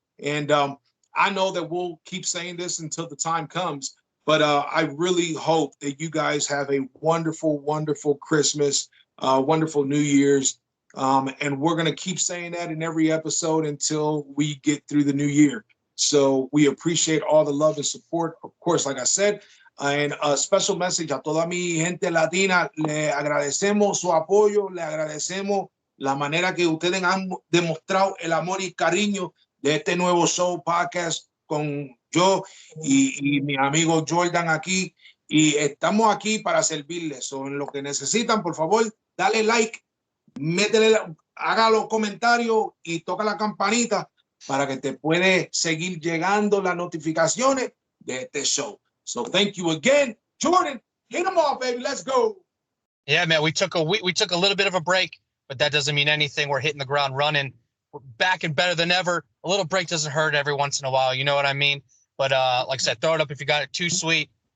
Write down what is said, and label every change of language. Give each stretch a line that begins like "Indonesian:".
English: And I know that we'll keep saying this until the time comes, but I really hope that you guys have a wonderful, wonderful Christmas, wonderful New Year's. And we're going to keep saying that in every episode until we get through the new year. So we appreciate all the love and support. Of course, like I said, and a special message
Spanish: a toda mi gente latina. Le agradecemos su apoyo, le agradecemos la manera que ustedes han demostrado el amor y cariño de este nuevo show podcast con yo y mi amigo Jordan aquí, y estamos aquí para servirles. So, en lo que necesitan, por favor, dale like, haga los comentarios y toca la campanita para que te puede seguir llegando las notificaciones de este show.
English: So thank you again. Jordan, hit them off, baby. Let's go. Yeah, man, we took a little bit of a break, but that doesn't mean anything. We're hitting the ground running. We're back and better than ever. A little break doesn't hurt every once in a while. You know what I mean? But like I said, throw it up if you got it too sweet.